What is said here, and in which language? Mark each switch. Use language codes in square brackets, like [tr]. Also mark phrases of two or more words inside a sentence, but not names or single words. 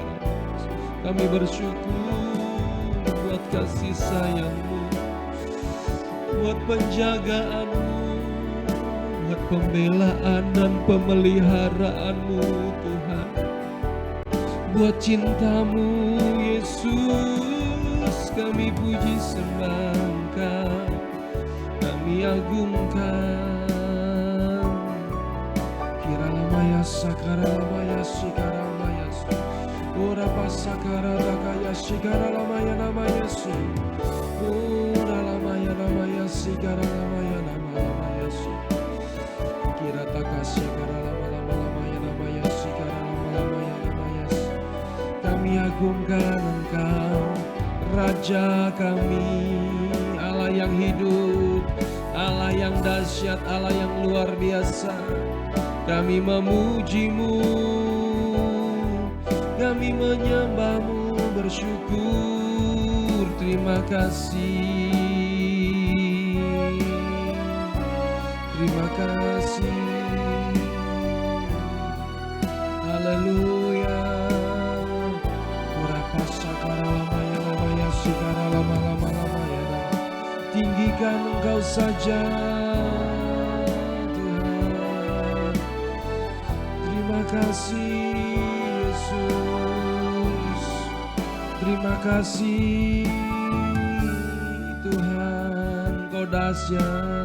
[id] Kami bersyukur buat kasih sayang-Mu, buat penjagaan-Mu, buat pembelaan dan pemeliharaanmu Tuhan, buat cinta-Mu Yesus. Kami puji sembah Engkau, kami agungkan. Kiralamaya sakaramaya sikaramaya ora pasakara takaya sikaralamaya namaya si ora lamaya namaya sikaralamaya namaya si. Kami agungkan Engkau, Raja kami, Allah yang hidup, Allah yang dahsyat, Allah yang luar biasa. Kami memuji-Mu, kami menyembah-Mu, bersyukur, terima kasih. Terima kasih. Haleluya. Urapa sakara lamaya lamaya sikara lama-lama lamaya. Tinggikan Engkau saja Tuhan. Terima kasih Yesus. Terima kasih Tuhan, Engkau dahsyat.